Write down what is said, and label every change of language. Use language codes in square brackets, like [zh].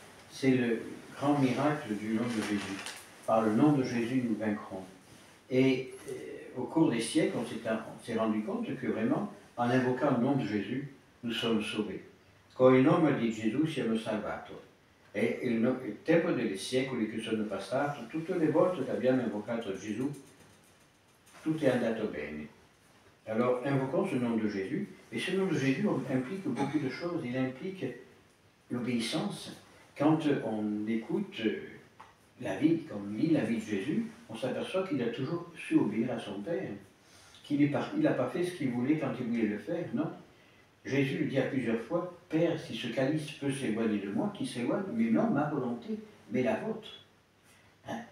[fr] C'est le grand miracle du nom de Jésus. Par le nom de Jésus, nous vaincrons. Et au cours des siècles, on s'est rendu compte que vraiment, en invoquant le nom de Jésus, nous sommes sauvés. [it] Con il nome di Gesù siamo salvati. E il tempo dei secoli che sono passati, tutte le volte che abbiamo invocato Gesù, [fr] tout est [it] andato bene. [fr] Alors, invoquons ce nom de Jésus, et ce nom de Jésus implique beaucoup de choses. Il implique l'obéissance. Quand on écoute la vie, quand on lit la vie de Jésus, on s'aperçoit qu'il a toujours su obéir à son Père. Qu'il n'a pas fait ce qu'il voulait quand il voulait le faire, non. Jésus lui dit à plusieurs fois, « Père, si ce calice peut s'éloigner de moi, qu'il s'éloigne, mais non ma volonté, mais la vôtre. » Hein?